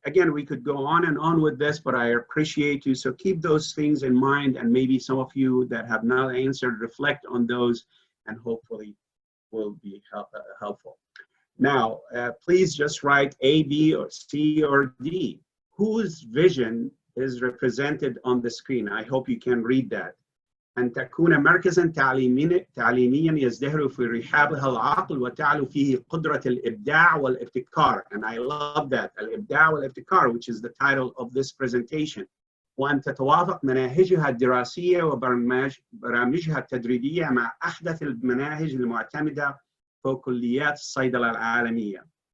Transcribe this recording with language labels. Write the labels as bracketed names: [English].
[English] Again, we could go on and on with this, but I appreciate you. So keep those things in mind, and maybe some of you that have not answered, reflect on those, and hopefully will be helpful. Now, please just write A, B, or C, or D. Whose vision is represented on the screen? I hope you can read that. [Arabic] أن تكون مركزا تعليميا يزدهر في رحابها العقل وتعلو فيه قدرة الإبداع والابتكار. [English] And I love that, [Arabic] الإبداع والابتكار, [English] which is the title of this presentation. [Arabic] وأن تتوافق مناهجها الدراسية وبرامجها التدريبية مع أحدث المناهج المعتمدة في كليات الصيدلة العالمية.